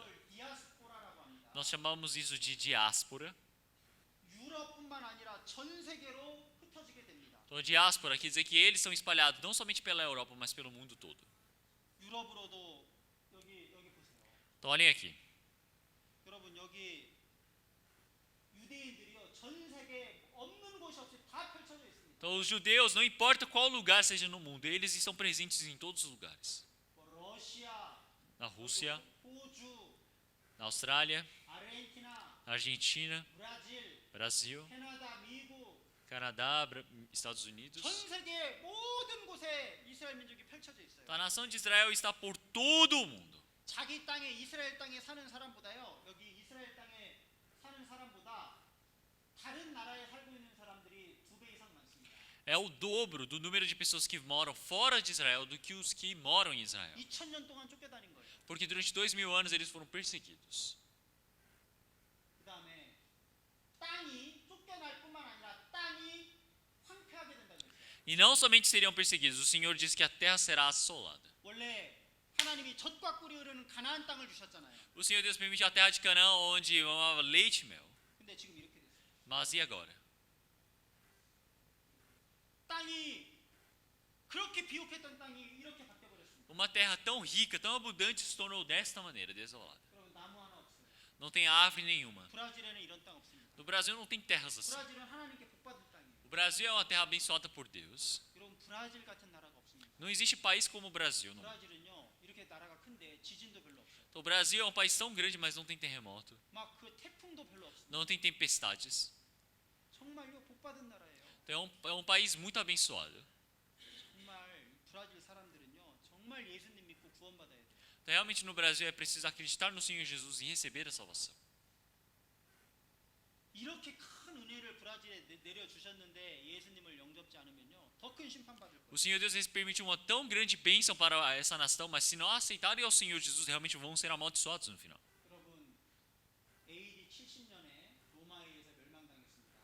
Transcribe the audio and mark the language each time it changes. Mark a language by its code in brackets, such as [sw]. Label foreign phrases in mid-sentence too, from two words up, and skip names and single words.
[ko] 이걸 디아스포라라고 합니다. [pt] Nós chamamos isso de diáspora. [ko] 유럽뿐만 아니라 전 세계로 흩어지게 됩니다. [pt] Então, diáspora quer dizer que eles são espalhados não somente pela Europa, mas pelo mundo todo. [ko] 유럽으로도 여기 보세요. [pt] Então, olhem aqui. [ko] 여러분 여기 유대인들이요 전 세계에 없는 곳이 없이 다 펼쳐져 있습니다. [pt] Então, os judeus, não importa qual lugar seja no mundo, eles estão presentes em todos os lugares. [ko] 뭐 러시아, [pt] Na Rússia, [ko] 호주, [pt] na Austrália, [ko] 아르헨티나, [pt] na Argentina, [ko] 브라질, [pt] Brasil, [ko] 캐나다, 미국 [pt] Canadá, Estados Unidos. [ko] 전 세계 모든 곳에 곳에 이스라엘 민족이 펼쳐져 있어요. [pt] A nação de Israel está por todo o mundo. [ko] 자기 땅에 이스라엘 땅에 사는 사람보다요. 여기 이스라엘 땅에 사는 사람보다 다른 나라에 살고 있는 사람들이 2배 이상 많습니다. [pt] É o dobro do número de pessoas que moram fora de Israel do que os que moram em Israel. [ko] 2000년 동안 쫓겨다닌 거예요. [pt] Porque durante 2000 anos eles foram perseguidos. [ko] 그다음에 땅이 쫓겨날 뿐만 아니라 땅이 황폐하게 된다고 했어요. [pt] E não somente seriam perseguidos, o Senhor diz que a terra será assolada. [ko] 원래 하나님이 젖과 꿀이 흐르는 가나안 땅을 주셨잖아요. [pt] O Senhor Deus permitiu a terra de Canaã, onde mamava leite e mel. [ko] 근데 지금 이렇게 됐어요. [pt] Mas e agora? [ko] 땅이 그렇게 비옥했던 땅이 이렇게 바뀌어 버렸습니다. [pt] Uma terra tão rica, tão abundante, se tornou desta maneira, desolada. [ko] 여러분 나무 하나 없어요. [pt] Não tem árvore nenhuma. [ko] 브라질에는 이런 땅 없습니다. [pt] No Brasil não tem terras assim. [ko] 브라질은 하나님께 복 받은 땅이에요. [pt] O Brasil é uma terra abençoada por Deus. [ko] 여러분 브라질 같은 나라가 없습니다. [pt] Não existe país como o Brasil. Não. [ko] 브라질은요 이렇게 나라가 큰데 지진도 별로 없어요. [pt] Então, o Brasil é um país tão grande, mas não tem terremoto. [ko] 막 그 태풍도 별로 없습니다. [pt] Não tem tempestades. [ko] 정말요 복 받은 나라예요. [pt] Então, é um país muito abençoado. [ko] 정말 브라질 사람들은요 정말 예수님 믿고 구원받아야 돼요. [pt] Então, realmente no Brasil é preciso acreditar no Senhor Jesus e receber a salvação. [ko] 이렇게 큰 은혜를 브라질에 내려 주셨는데 예수님을 영접지 않으면요 더 큰 심판 받을 거예요. [pt] O Senhor Deus permitiu uma tão grande bênção para essa nação, mas se não aceitarem ao Senhor Jesus, realmente vão ser amaldiçoados no final. [ko] 여러분 AD 70년에 로마에 의해서 멸망당했습니다.